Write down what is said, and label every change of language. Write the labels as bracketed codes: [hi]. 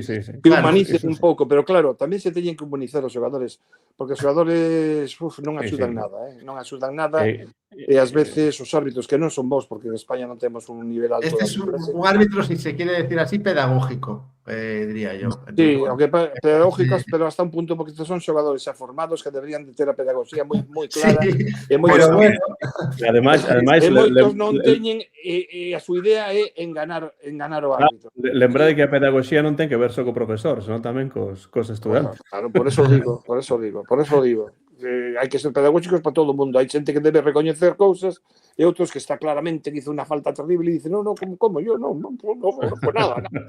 [gl] Que humanicen un pouco, pero claro, tamén se teñen que humanizar os xogadores, porque os xogadores non axudan nada, non axudan nada, e ás veces os árbitros que non son bons, porque en España non temos un nivel alto. [es] Este es un árbitro, si se quiere decir así, pedagógico, diría yo. Entonces, sí, aunque pedagógicos, pero hasta un punto, porque estos son [gl] xogadores xa formados que deberían de ter a pedagogía moi clara. Sí, e moi pero bueno. Ademais moitos non teñen, e a súa idea é enganar o árbitro. Lembrade que a pedagogía non ten que ver só co profesor, senón tamén cos estudantes. [es] Claro, por eso digo. [gl] Hai que ser pedagógicos para todo o mundo. Hai xente que debe recoñecer cousas e outros que está claramente que hizo unha falta terrible e [es] dice, no, como yo, no, pues nada.